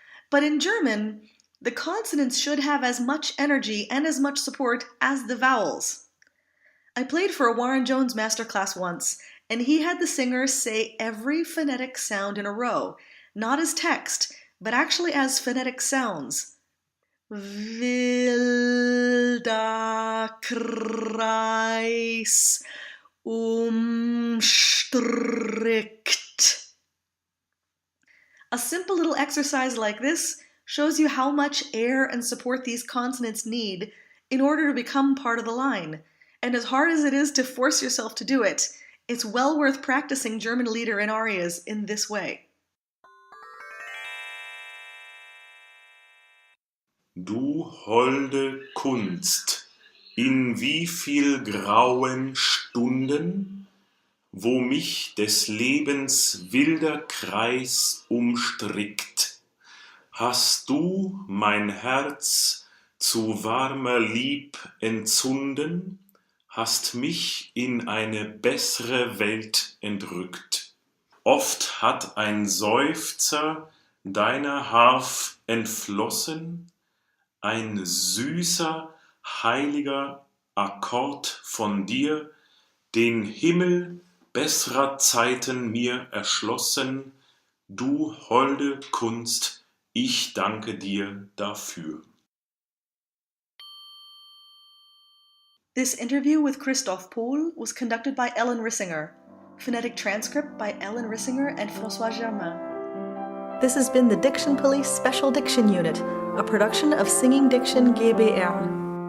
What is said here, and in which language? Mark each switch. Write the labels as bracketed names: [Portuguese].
[English] But in German, the consonants should have as much energy and as much support as the vowels. I played for a Warren Jones masterclass once, and he had the singer say every phonetic sound in a row, not as text, but actually as phonetic sounds. [German] Wilder Kreis umstrickt. [English] A simple little exercise like this shows you how much air and support these consonants need in order to become part of the line. And as hard as it is to force yourself to do it, it's well worth practicing German Lieder and arias in this way. [German] Du holde Kunst, in wie viel grauen Stunden, wo mich des Lebens wilder Kreis umstrickt, hast du mein Herz zu warmer Lieb entzunden, hast mich in eine bessere Welt entrückt. Oft hat ein Seufzer deiner Harf entflossen, ein süßer, heiliger Akkord von dir, den Himmel besserer Zeiten mir erschlossen, du holde Kunst, ich danke dir dafür. [English] This interview with Christoph Pohl was conducted by Ellen Rissinger. Phonetic transcript by Ellen Rissinger and François Germain. This has been the Diction Police Special Diction Unit, a production of Singing Diction GbR.